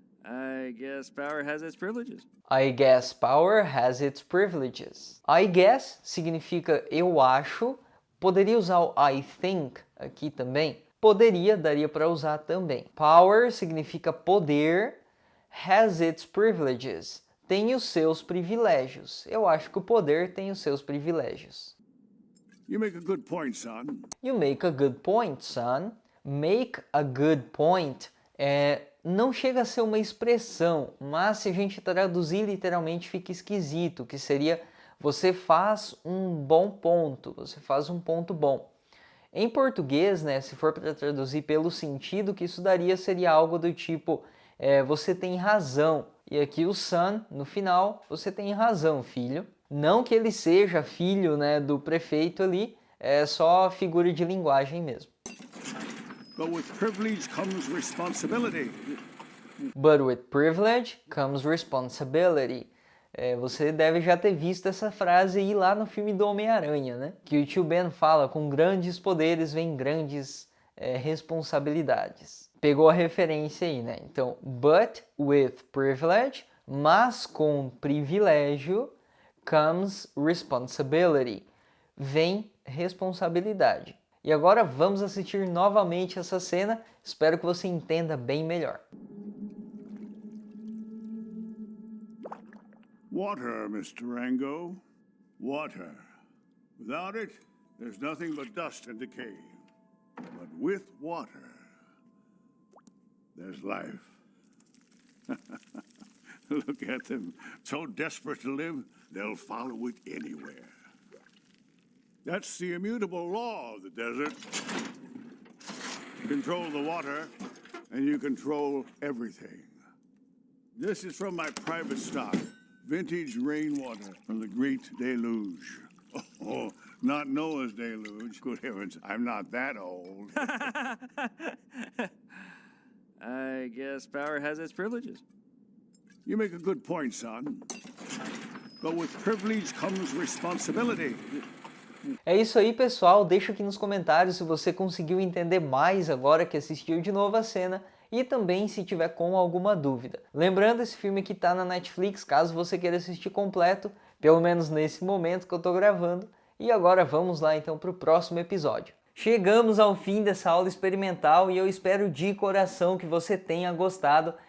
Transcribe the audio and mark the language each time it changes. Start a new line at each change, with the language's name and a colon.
English: I guess power has its privileges. I guess power has its privileges.
Portuguese: I guess significa eu acho. Poderia usar o
English: I think
Portuguese: aqui também? Poderia, daria para usar também. Power significa poder.
English: Has its privileges.
Portuguese: Tem os seus privilégios. Eu acho que o poder tem os seus privilégios.
English: You make a good point, son. You make a good point, son. Make a good point
Portuguese: não chega a ser uma expressão, mas se a gente traduzir literalmente fica esquisito, que seria você faz um bom ponto, você faz um ponto bom. Em português, né, se for para traduzir pelo sentido que isso daria, seria algo do tipo você tem razão. E aqui o son, no final, você tem razão, filho. Não que ele seja filho, né, do prefeito ali, é só figura de linguagem mesmo.
English: But with privilege comes responsibility. But with privilege comes responsibility.
Portuguese: Você deve já ter visto essa frase aí lá no filme do Homem-Aranha, né? Que o tio Ben fala, com grandes poderes vem grandes responsabilidades. Pegou a referência aí, né? Então,
English: but with privilege,
Portuguese: mas com privilégio,
English: comes responsibility.
Portuguese: Vem responsabilidade. E agora vamos assistir novamente essa cena. Espero que você entenda bem melhor.
English: Water, Mr. Rango. Water. Without it, there's nothing but dust and decay. But with water, there's life. Look at them. So desperate to live, they'll follow it anywhere. That's the immutable law of the desert. You control the water, and you control everything. This is from my private stock, vintage rainwater from the Great Deluge. Oh, not Noah's deluge. Good heavens, I'm not that old. I guess power has its privileges. You make a good point, son. But with privilege comes responsibility.
Portuguese: É isso aí, pessoal. Deixa aqui nos comentários se você conseguiu entender mais agora que assistiu de novo a cena e também se tiver com alguma dúvida. Lembrando, esse filme que tá na Netflix, caso você queira assistir completo, pelo menos nesse momento que eu tô gravando. E agora vamos lá então para o próximo episódio. Chegamos ao fim dessa aula experimental e eu espero de coração que você tenha gostado.